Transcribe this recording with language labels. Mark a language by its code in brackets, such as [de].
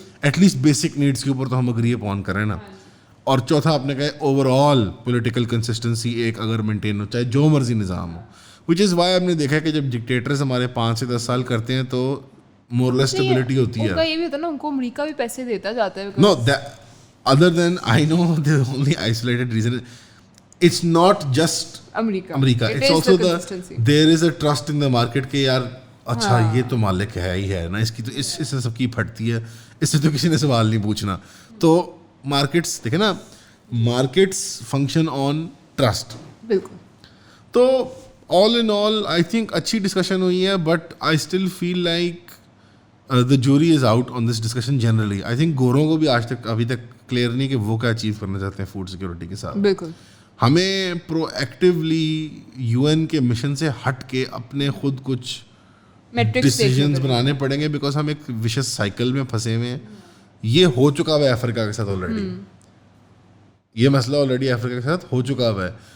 [en] at least basic needs [ur] کے اوپر تو ہم اگری اپون کریں نا. اور چوتھا, آپ نے کہا اوور آل پولیٹیکل کنسسٹنسی ایک اگر مینٹین ہو, چاہے جو مرضی نظام ہو, [en] which is why [ur] ہم نے دیکھا کہ جب ڈکٹیٹرز ہمارے 5 سے 10 سال کرتے ہیں تو مورلیس اسٹیبلٹی ہوتی ہے. ان کا یہ بھی ہوتا ہے نا, ان کو امریکہ بھی پیسے دیتا جاتا ہے. [en] No, other than I know the only isolated reason it's not just America. It's also there is a trust in the market [ur] کہ یار اچھا یہ تو مالک ہے ہی ہے نا, اس کی تو اس سے سب کی پھٹتی ہے, اس سے تو کسی نے سوال نہیں پوچھنا. [en] تو مارکیٹس دیکھیں نا, مارکیٹس فنکشن آن ٹرسٹ. [ur] بالکل. [en] تو all in all I think [ur] اچھی ڈسکشن ہوئی ہے, [en] But I still feel like the jury is out on this discussion generally. [ur] I think گوروں کو بھی آج تک ابھی تک کلیئر نہیں کہ وہ کیا اچیو کرنا چاہتے ہیں فوڈ سیکورٹی کے ساتھ. بالکل. ہمیں پرو ایکٹیولی UN کے مشن سے ہٹ کے اپنے خود کچھ ڈیسیجنز بنانے پڑیں گے, بیکاز ہم ایک وشس سائیکل میں پھنسے ہوئے ہیں. یہ ہو چکا ہوا ہے افریقہ کے ساتھ آلریڈی, یہ مسئلہ آلریڈی افریقہ کے ساتھ ہو چکا ہوا ہے.